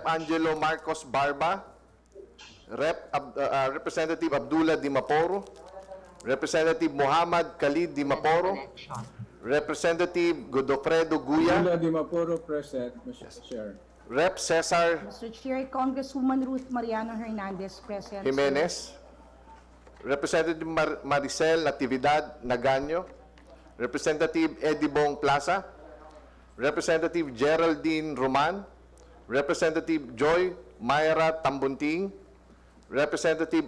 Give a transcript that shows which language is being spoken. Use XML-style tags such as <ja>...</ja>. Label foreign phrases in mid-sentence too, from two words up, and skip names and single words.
<en>Angelo Marcos Barba, Representative Abdullah Dimaporo, Representative Muhammad Khalid Dimaporo, Election. Representative Godofredo Guya, Yula Dimapuro present, Mr. Chair. Rep. Cesar Mr. Chair, Congresswoman Ruth Mariano Hernandez present. Jimenez, Representative Maricel Natividad Naganyo, Representative Eddie Bong Plaza, Representative Geraldine Roman, Representative Joy Myra Tambunting, Representative</en>